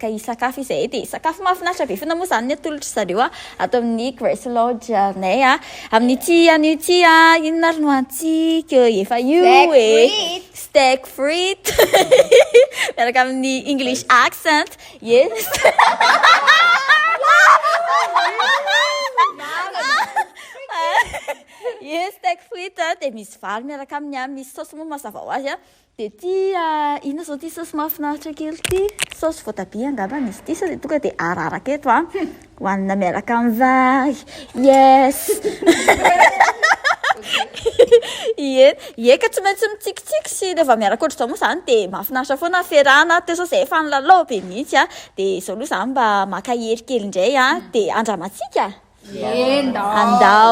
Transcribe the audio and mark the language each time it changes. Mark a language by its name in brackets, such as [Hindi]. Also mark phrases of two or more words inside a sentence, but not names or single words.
[Malagasy] isakafo izay dia sakafo mahafinaritra be fona moa zany ny atolotra zareo ato amin'ny Grace Lodge nay amin'ity anio ity inona ry no antsika efa io [French] steak frites [Malagasy] miaraka amin'ny [English] English accent [Malagasy] yes yes [French] steak frites [Malagasy] dia misy vary miaraka amin'ny misy saosy moa mazava ho azy dia ty ina zao ty saosy mahafinaritra kely ty saosy voatabia angamba misy ty dia tonga dia araraka eto hoanina miaraka amin'ny vary yes eka tsy maintsy mitsikitsiky sy rehefa miaraka ohatr'izao moa zany dia mahafinaritra foana ferana teo sao zay efa nilalao be mihitsy dia izao aloha zany mba maka hery kely indray dia andramantsika andao